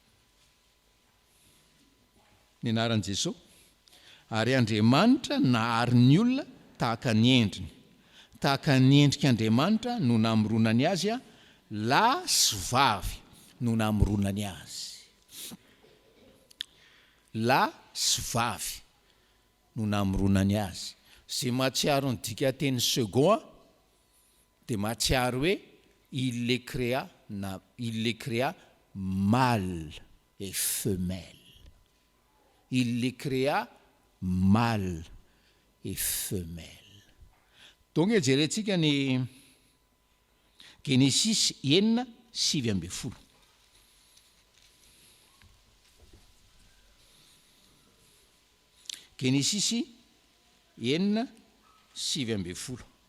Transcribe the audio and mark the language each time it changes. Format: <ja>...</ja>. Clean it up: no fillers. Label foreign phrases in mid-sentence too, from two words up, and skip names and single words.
<mg>Ny anaran'i Jesoa, ary Andriamanitra nahary ny olona tahaka ny endriny, tahaka ny endrik'Andriamanitra no namoronany azy a lahy sy vavy no namoronany azy. Lahy sy vavy no namoronany azy. Zay mahatsiaro ny dikateny second dia mahatsiaro hoe</mg> <fr>il les créa mâle et femelle. Il les créa mâle et femelle.</fr> <mg>Donc jerentsika ny Genesis 9:7. Genesis 9:7.</mg>